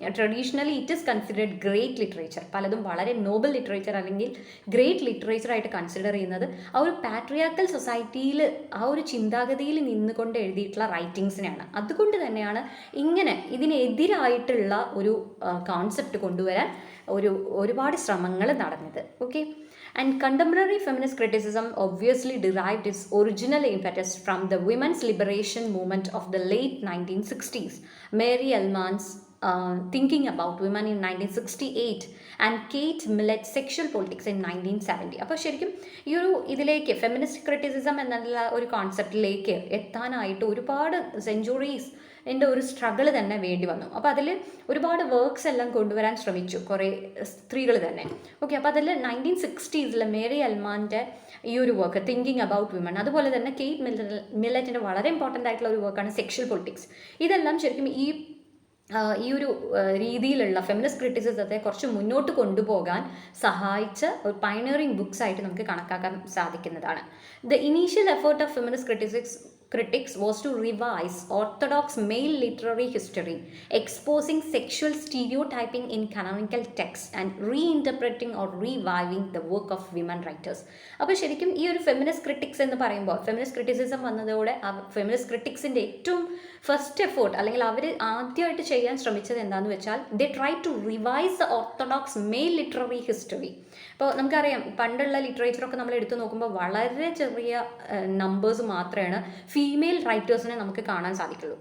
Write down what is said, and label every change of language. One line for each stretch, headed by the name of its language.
English: traditionally it is considered great literature,
Malayalam: പലതും വളരെ Nobel literature അല്ലെങ്കിൽ ഗ്രേറ്റ് ലിറ്ററേച്ചറായിട്ട് കൺസിഡർ ചെയ്യുന്നത് ആ ഒരു പാട്രിയാർക്കൽ സൊസൈറ്റിയിൽ ആ ഒരു ചിന്താഗതിയിൽ നിന്നുകൊണ്ട് എഴുതിയിട്ടുള്ള റൈറ്റിങ്സിനെയാണ്. അതുകൊണ്ട് തന്നെയാണ് ഇങ്ങനെ ഇതിനെതിരായിട്ടുള്ള ഒരു കോൺസെപ്റ്റ് കൊണ്ടുവരാൻ ഒരുപാട് ശ്രമങ്ങൾ നടന്നത്.
English: Okay, and contemporary feminist criticism obviously derived its original impetus from the women's liberation movement of the late 1960s. Mary Ellman's Thinking About Women in 1968 and Kate Millett's Sexual Politics in 1970.
Malayalam: അപ്പോൾ ശരിക്കും ഈ ഒരു ഇതിലേക്ക് feminist criticism എന്നുള്ള ഒരു കോൺസെപ്റ്റിലേക്ക് എത്താനായിട്ട് ഒരുപാട് centuries എൻ്റെ ഒരു സ്ട്രഗിൾ തന്നെ വേണ്ടി വന്നു. അപ്പോൾ അതിൽ ഒരുപാട് വർക്ക്സ് എല്ലാം കൊണ്ടുവരാൻ ശ്രമിച്ചു കുറേ സ്ത്രീകൾ തന്നെ. ഓക്കെ, അപ്പോൾ അതിൽ 1960s മേരി എൽമാൻ്റെ ഈ ഒരു വർക്ക് തിങ്കിങ് അബൌട്ട് വിമൺ, അതുപോലെ തന്നെ കെയ്റ്റ് മില്ലറ്റിൻ്റെ വളരെ ഇമ്പോർട്ടൻ്റ് ആയിട്ടുള്ള ഒരു വർക്കാണ് സെക്ഷൽ പൊളിറ്റിക്സ്. ഇതെല്ലാം ശരിക്കും ഈ ഒരു രീതിയിലുള്ള ഫെമിനിസ്റ്റ് ക്രിറ്റിസിസത്തെ കുറച്ച് മുന്നോട്ട് കൊണ്ടുപോകാൻ സഹായിച്ച ഒരു പയനറിങ് ബുക്സ് ആയിട്ട് നമുക്ക് കണക്കാക്കാൻ സാധിക്കുന്നതാണ്.
English: The initial effort of feminist critics was to revise orthodox male literary history, exposing sexual stereotyping in canonical texts and reinterpreting or reviving the work of women writers.
Malayalam: അപ്പോൾ ശരിക്കും ഈ ഒരു ഫെമിനിസ്റ്റ് ക്രിറ്റിക്സ് എന്ന് പറയുമ്പോൾ ഫെമിനിസ്റ്റ് ക്രിറ്റിസിസം വന്നതോടെ feminist ക്രിറ്റിക്സിൻ്റെ ഏറ്റവും first effort അല്ലെങ്കിൽ അവർ ആദ്യമായിട്ട് ചെയ്യാൻ ശ്രമിച്ചത് എന്താണെന്ന് വെച്ചാൽ
English: They try to revise the orthodox male literary history.
Malayalam: ഇപ്പോൾ നമുക്കറിയാം പണ്ടുള്ള ലിറ്ററേച്ചറൊക്കെ നമ്മൾ എടുത്തു നോക്കുമ്പോൾ വളരെ ചെറിയ നമ്പേഴ്സ് മാത്രമാണ് ഫീമെയിൽ റൈറ്റേഴ്സിനെ നമുക്ക് കാണാൻ സാധിക്കുള്ളൂ.